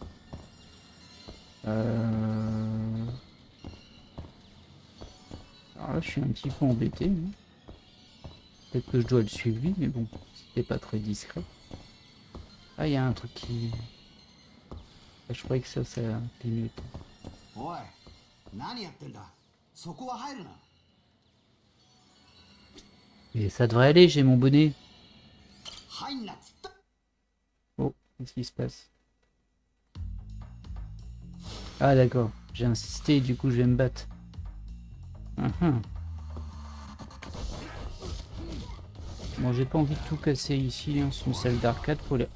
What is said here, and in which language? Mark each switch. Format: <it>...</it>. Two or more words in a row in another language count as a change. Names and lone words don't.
<fr>Alors là, je suis un petit peu embêté. Hein. Peut-être que je dois le suivre lui, mais bon, c'était pas très discret. Ah, il y a un truc qui... Ah, je croyais que ça clignotait.</fr> <ja>おい、何やってんだ。そこは入るな。</ja> <fr>Mais ça devrait aller, j'ai mon bonnet.</fr> <ja>入んなっつった。</ja> <fr>Oh, qu'est-ce qui se passe? Ah d'accord, j'ai insisté, du coup je vais me battre. Bon, j'ai pas envie de tout casser ici, hein, c'est une salle d'arcade pour les...</fr>